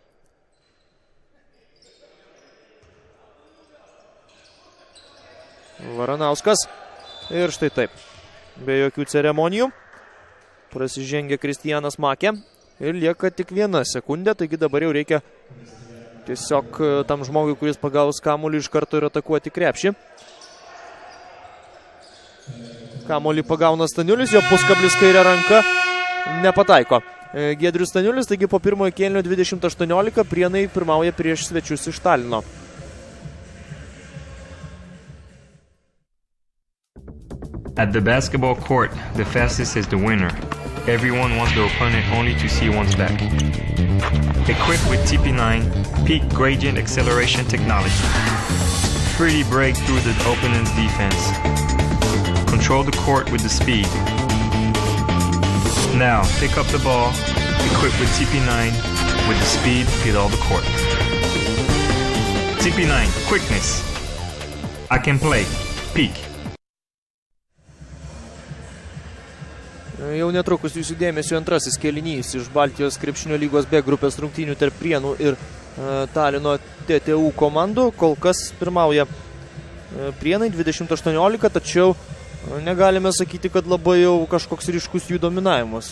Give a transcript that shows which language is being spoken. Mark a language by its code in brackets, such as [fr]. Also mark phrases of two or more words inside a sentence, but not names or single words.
[lt] Varanauskas ir štai taip, be jokių ceremonijų prasižengia Kristijanas Makė ir lieka tik 1 sekundė, taigi dabar jau reikia tiesiog tam žmogui, kuris pagaus kamuolį, iš karto ir atakuoti krepšį. Kamuolį pagauna Staniulis, jo puskablis kairė ranka nepataiko. Giedrius Staniulis, taigi po pirmojo kėlinio 20-18 Prienai pirmauja prieš svečius iš Talino. [en] At the basketball court, the fastest is the winner. Everyone wants the opponent only to see one's back. Equipped with TP9 Peak Gradient Acceleration Technology. Freely break through the opponent's defense. Control the court with the speed. Now, pick up the ball, equipped with TP9 with the speed, get all the court. TP9, quickness. I can play. Peak. [lt] Jau netrukus jūsų dėmesio antrasis kėlinys iš Baltijos krepšinio lygos B grupės rungtynių tarp Prienų ir Talino TTU komandų. Kol kas pirmauja Prienai 20-18, tačiau negalime sakyti, kad labai jau kažkoks ryškus jų dominavimas.